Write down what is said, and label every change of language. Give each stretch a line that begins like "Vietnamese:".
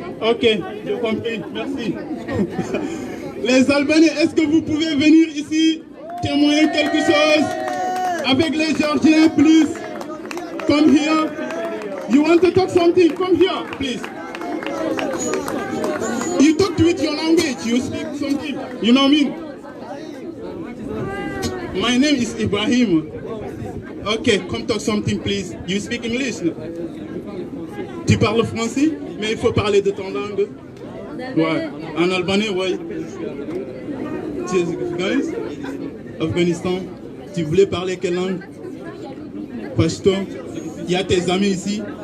French: Ok, j'ai compris. Merci. Les Albanais, est-ce que vous pouvez venir ici témoigner quelque chose avec les Georgiens
English: please? Come here. You want to talk something? Come here, please. You talk with your language. You speak something. You know me? My name is Ibrahim. Okay, come talk something, please. You speak English?
French: Tu parles français, mais il faut parler de ton langue. Ouais. En albanais, ouais. Tu es Afghanistan. Tu voulais parler quelle langue? Pashto. Il y a tes amis ici?